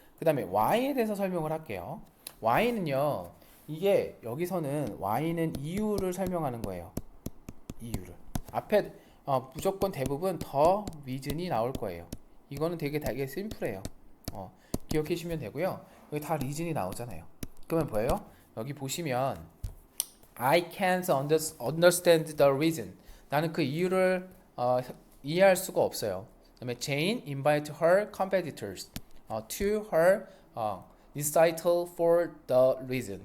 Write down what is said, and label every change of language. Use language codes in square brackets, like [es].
[ko] 그 다음에 Y에 대해서 설명을 할게요. Y는요, 이게 여기서는 Y는 이유를 설명하는 거예요. 이유를. 앞에 무조건 대부분 더 reason이 나올 거예요. 이거는 되게 심플해요. 기억해 주시면 되고요. 여기 다 reason이 나오잖아요. 그러면 뭐예요? 여기 보시면 [en] I can't understand the reason. [ko] 나는 그 이유를 이해할 수가 없어요. 그다음에 [en] Jane invite her competitors to her recital for the reason.